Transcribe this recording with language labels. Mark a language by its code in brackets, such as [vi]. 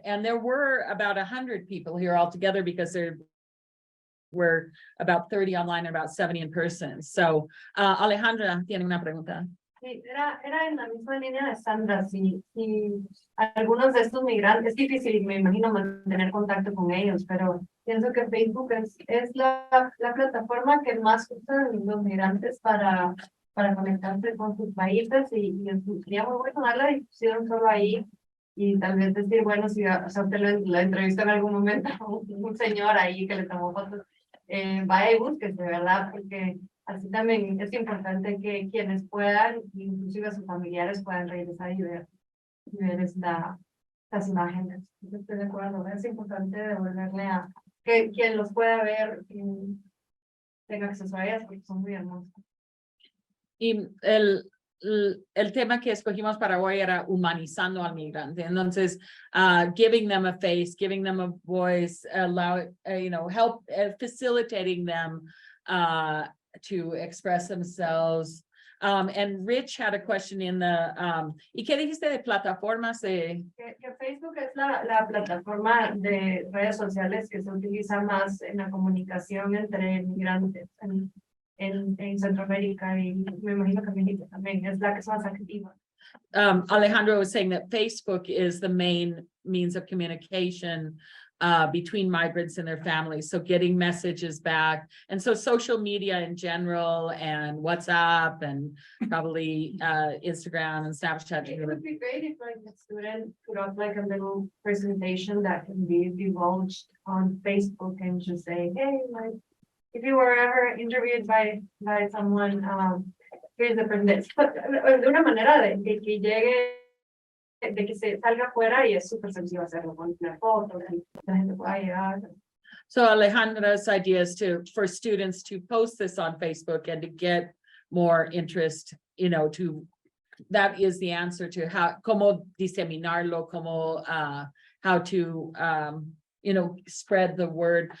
[en] And there were about 100 people here altogether, because there were about 30 online and about 70 in person. [es] So Alejandra tiene una pregunta. Sí, era en la misma línea de Sandra. Si algunos de estos migrantes, es difícil, me imagino, mantener contacto con ellos, pero pienso que Facebook es la plataforma que más usan los migrantes para conectarse con sus países, y sería muy bueno dar la difusión solo ahí, y tal vez decir, bueno, si o sea, usted lo entrevista en algún momento, un señor ahí que le tomó fotos, vaya y búsquese, ¿verdad? Porque así también es importante que quienes puedan, inclusive sus familiares, puedan regresar y ver estas imágenes. Yo estoy de acuerdo, es importante devolverle a que quien los pueda ver tenga acceso a ellas, porque son muy hermosas. Y el tema que escogimos para hoy era humanizando al migrante. [en] Entonces, giving them a face, giving them a voice, help facilitating them to express themselves. And Rich had a question in the, [es] ¿y qué dijiste de plataformas de? Que Facebook es la plataforma de redes sociales que se utiliza más en la comunicación entre migrantes en Centroamérica, y me imagino que México también es la que es más activa. [en] Alejandro was saying that Facebook is the main means of communication between migrants and their families. So getting messages back. And so social media in general, and WhatsApp, and probably Instagram and Snapchat. It would be great if like a student put up like a little presentation that can be divulged on Facebook, and just say, hey, like, if you were ever interviewed by someone, here's the presentation. [es] De una manera de que llegue, de que se salga afuera, y es súper sencillo hacerlo con una foto, y la gente pueda llegar. [en] So Alejandra's idea is for students to post this on Facebook and to get more interest, that is the answer to [es] cómo diseminarlo, [en] how to, spread the word.